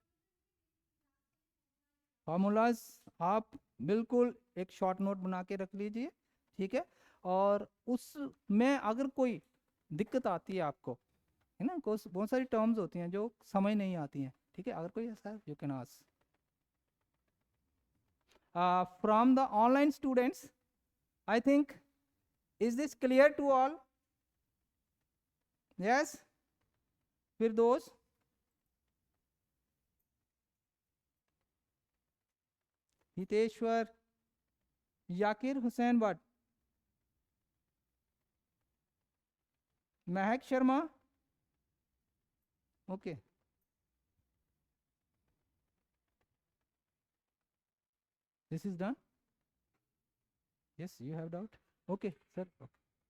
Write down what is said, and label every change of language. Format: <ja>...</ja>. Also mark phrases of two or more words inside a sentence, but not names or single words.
<hi>फार्मूलाज आप बिल्कुल एक</hi> <en>short note</en> <hi>बना के रख लीजिए, ठीक है, और उसमें अगर कोई दिक्कत आती है आपको, है ना, बहुत सारी टर्म्स होती हैं जो समझ नहीं आती हैं, ठीक है, अगर कोई ऐसा है</hi> <en>you can ask. From the online students, I think, is this clear to all? Yes? फिर those हितेश्वर, याकिर हुसैन भट्ट, महक शर्मा. Okay. This is done. Yes, you have doubt. Okay, sir. Okay.</en>